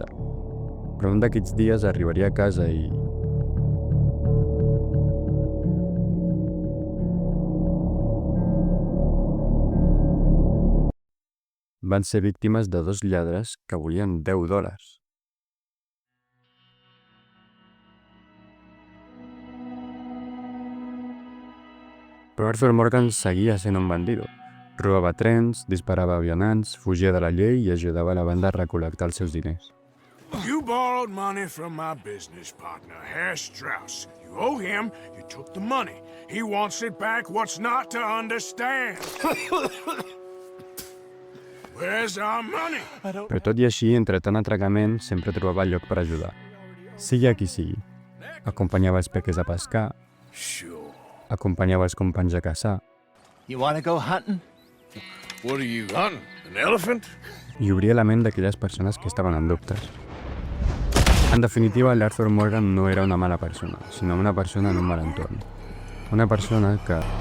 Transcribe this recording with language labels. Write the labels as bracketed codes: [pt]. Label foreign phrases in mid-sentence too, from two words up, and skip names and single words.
[ca] Però un d'aquests dies arribaria a casa i... van ser víctimes de 2 lladres que volien $10. Però Arthur Morgan seguia sent un bandido. Robava trens, disparava a vianants, fugia de la llei i ajudava a la banda a recol·lectar els seus diners. [en] You borrowed money from my business partner, Herr Strauss. You owe him, you took the money. He wants it back, what's not to understand? Where's our money? [ca] Però tot i així, entre tant atragament, sempre trobava lloc per ajudar. Sigui a qui sigui. Acompanyava els peques a pescar, acompanyava els companys a caçar, [en] You wanna go hunting? What are you hunting? An elephant? [ca] i obria la ment d'aquelles persones que estaven en dubtes. En definitiva, l'Arthur Morgan no era una mala persona, sinó una persona en un mal entorn. Una persona que...